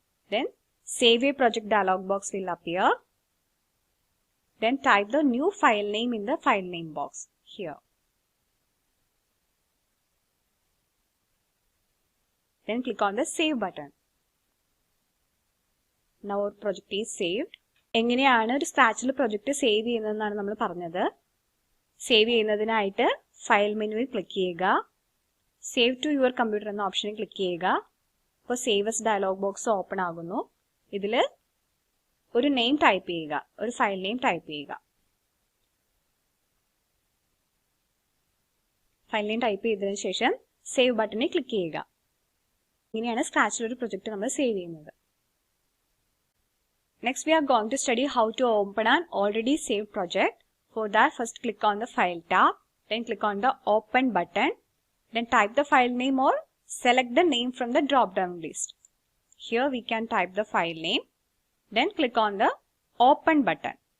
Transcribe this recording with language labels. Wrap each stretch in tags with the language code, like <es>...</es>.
<en>Then Save a Project dialog box will appear. Then type the new file name in the file name box here. Then click on the Save button. Now our project is saved.</en> <ml>എങ്ങനെയാണ് ഒരു സ്ക്രാച്ചിൽ project save ചെയ്യുന്നതെന്നാണ് നമ്മൾ പറഞ്ഞത്. Save ചെയ്യുന്നതിനായിട്ട് file മെനുവിൽ click ചെയ്യുക. Save to your computer എന്ന ഓപ്ഷനിൽ click ചെയ്യുക. അപ്പോൾ save S dialogue box open ആകുന്നു. ഇതിൽ ഒരു നെയിം ടൈപ്പ് ചെയ്യുക, ഒരു ഫയൽ നെയിം ടൈപ്പ് ചെയ്യുക. ഫയൽ നെയിം ടൈപ്പ് ചെയ്തതിനു ശേഷം സേവ് ബട്ടണിൽ ക്ലിക്ക് ചെയ്യുക. ഇങ്ങനെയാണ് സ്ക്രാച്ചിൽ ഒരു പ്രൊജക്റ്റ് നമ്മൾ സേവ് ചെയ്യുന്നത്.</ml> <en>Next, we are going to study how to open an already saved project. For that, first click on the File tab, then click on the Open button, then type the file name or select the name from the drop-down list. Here we can type the file name, then click on the Open button.</en>